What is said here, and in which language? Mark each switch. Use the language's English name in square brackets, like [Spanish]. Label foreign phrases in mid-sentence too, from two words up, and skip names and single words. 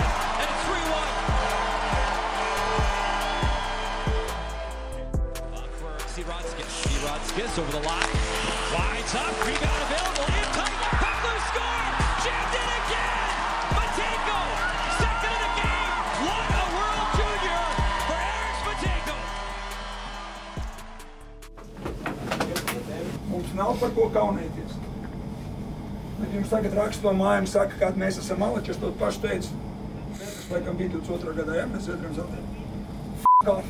[English] And it's 3-1. Up for Sirodskis. Sirodskis over the line. Winds up, rebound available, in tight, Butler score! Jammed in again! Matinko, second of the game! What a World Junior for Eric Matinko! [Latvian] Mums nav par ko kaunēties. Bet jums tagad raksta to māju un saka, kāda mēs esam malači, es to pašu teicu. Mēs laikam bija 22. gadā, jā, mēs Zviedriem zaudējām.